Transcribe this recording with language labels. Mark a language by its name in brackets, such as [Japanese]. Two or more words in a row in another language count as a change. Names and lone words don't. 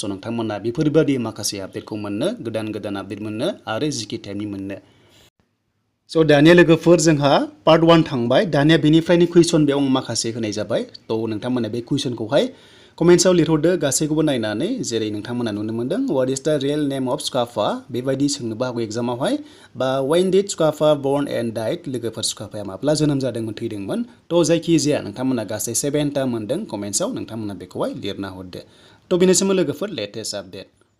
[Bodo] नोंथांमोना बेफोरबायदि माखासे आपडेटखौ मोननो गोदान आपडेट मोननो आरो जिके टाइमनि मोननो स' दानिया लोगोफोर जोंहा पार्ट 1 थांबाय दानिया बेनिफ्रायनो कुइसन बेयाव माखासे होनाय जाबाय तो नोंथांमोना बे कुइसनखौहाय कमेन्ट्सआव लिरहरदो गासैखौबो नायनानै जेरै नोंथांमोना नुनो मोनदों [English] What is the real name of Sukapha [Bodo] बेबायदि सोंनोबो हागौ एग्जामावहाय बा [English] When did Sukapha born and died [Bodo] लोगोफोर सुकाफाया माब्ला जोनोम जादोंमोन थैदोंमोन तो जायखिजाया नोंथांमोना गासै 7टा मोनदों कमेन्ट्सआव नोंथांमोना बेखौहाय लिरना हरदो तो बेनोसैमोन लोगोफोर [English] latest update